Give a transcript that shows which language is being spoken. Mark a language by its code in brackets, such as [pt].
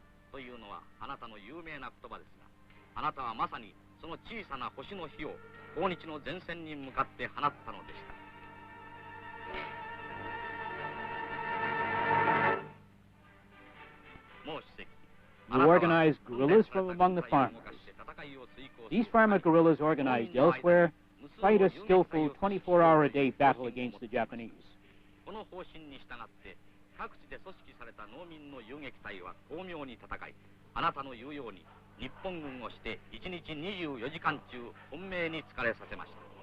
[ja] というのはあなたの有名な言葉ですが、あなたはまさにその小さな星の火を抗日の前線に向かって放ったのでした。もう主席、 [en] You organize guerrillas from among the farmers. These farmer guerrillas organized elsewhere fight a skillful 24-hour-a-day battle against the Japanese. [ja] この方針に従って各地で組織された農民の遊撃隊は巧妙に戦い、あなたの言うように日本軍をして1日24時間中本命に疲れさせました。